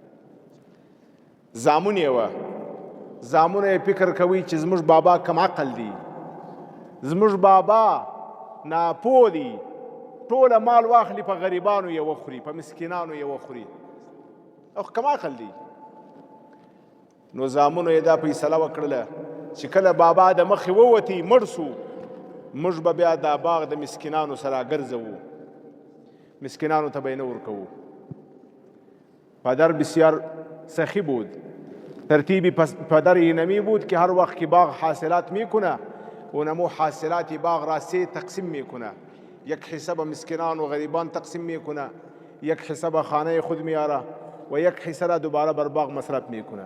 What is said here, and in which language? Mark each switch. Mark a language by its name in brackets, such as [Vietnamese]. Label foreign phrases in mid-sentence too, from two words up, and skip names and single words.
[Pashto] زامن یې وه، زامنو یې فکر کوي چې زموږ بابا کم عقل دی، زموږ بابا ناپوه دی، ټوله مال واخلي په غریبانو یې وخوري، په مسکینانو یې وخوري، او کم عقل دی. نو زامنو یې دا فیصله وکړله چې کله بابا د مخې ووتی مړ سو، موږ به بیا دا باغ د مسکینانو سره ګرځوو، مسکینانو ته به یې نه ورکوو. [Persian] پدر بسیار سخی بود، ترتیبی پدر اینمی بود که هر وقت که باغ حاصلات میکنه اونمو حاصلات باغ را 3 تقسیم میکنه. یک حصه به مسکینان و غریبان تقسیم میکنه، یک حصه به خانه خود میاره و یک حصه را دوباره بر باغ مصرف میکنه.